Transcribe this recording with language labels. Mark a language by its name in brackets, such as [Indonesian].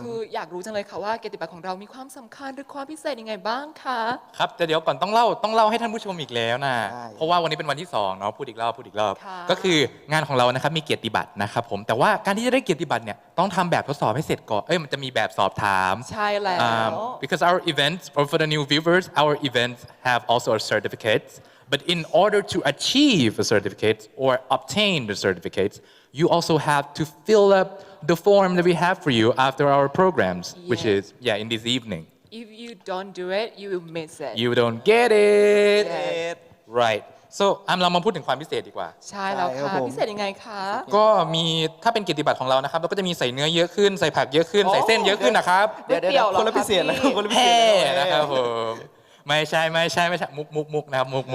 [Thai] คืออยากรู้จังเลยค่ะว่าเกียรติบัตรของเรามีความสำคัญหรือความพิเศษยังไงบ้างคะ ครับแต่เดี๋ยวก่อนต้องเล่าให้ท่านผู้ชมอีกแล้วนะ ใช่ เพราะว่าวันนี้เป็นวันที่2เนาะพูดอีกรอบ ค่ะ ก็คืองานของเรานะครับมีเกียรติบัตรนะครับผมแต่ว่าการที่จะได้เกียรติบัตรเนี่ยต้องทำแบบทดสอบให้เสร็จก่อนมันจะมีแบบสอบถาม ใช่แล้ว [English] because our events, or for the new viewers, our events have also our certificates. But in order to achieve a certificate or obtain the certificates, you also have to fill up the form that we have for you after our programs, which Yes. is, in this evening. if you don't do it you will miss it You don't get it. Yes. Right. [Thai] So เรามาพูดถึงความพิเศษดีกว่า ใช่แล้ว ใช่ครั ค่ะ บผม พิเศษยังไงคะ ก็มีถ้าเป็นเกียรติบัตรของเรานะครับเราก็จะมีใส่เนื้อเยอะขึ้นใส่ผักเยอะขึ้นใส่เส้นเยอะขึ้นนะครับ เดี๋ยว ก๋วยเตี๋ยวเหรอ คนละพิเศษแล้ว คะพี่ คนละพิเศ แห่ ษแล้ว นะครับผมไม่ใช่มุกนะครับมุก